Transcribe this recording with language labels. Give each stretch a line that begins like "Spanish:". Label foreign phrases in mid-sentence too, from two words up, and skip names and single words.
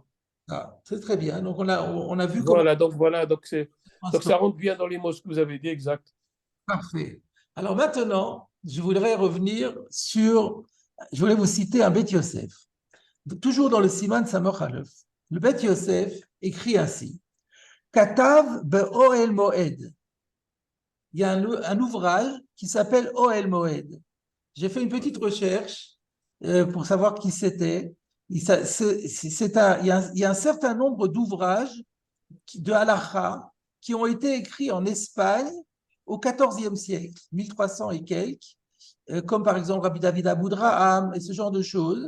French: Ah, c'est très bien. Donc, on a vu voilà, donc ça rentre bien dans les mots que vous avez dit, exact. Parfait. Alors maintenant, je voudrais revenir je voulais vous citer un Beth Yosef. Toujours dans le Siman Samoch Aleph. Le Beth Yosef écrit ainsi.
Hebrew: כתב באהל מועד.
French: Il y a un ouvrage qui s'appelle Oel Moed. J'ai fait une petite recherche pour savoir qui c'était. Il y a un certain nombre d'ouvrages de Halacha qui ont été écrits en Espagne au XIVe siècle, 1300 et quelques, comme par exemple Rabbi David Aboudraham et ce genre de choses.